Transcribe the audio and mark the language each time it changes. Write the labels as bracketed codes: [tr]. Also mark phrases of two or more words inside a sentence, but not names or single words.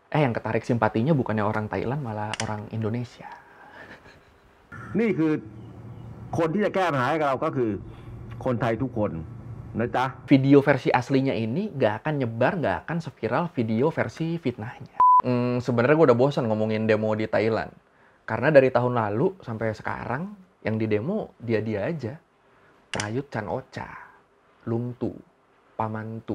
[id] Yang ketarik simpatinya bukannya orang Thailand, malah orang Indonesia. [th] นี่คือคนที่จะแก้ปัญหาให้เราก็คือคนไทยทุกคนนะจ๊ะ [id] Video versi aslinya ini nggak akan nyebar, nggak akan seviral video versi fitnahnya. Sebenarnya gue udah bosan ngomongin demo di Thailand. Karena dari tahun lalu sampai sekarang, yang di demo dia-dia aja. Prayut Chan-ocha, Lungtu, Pamantu.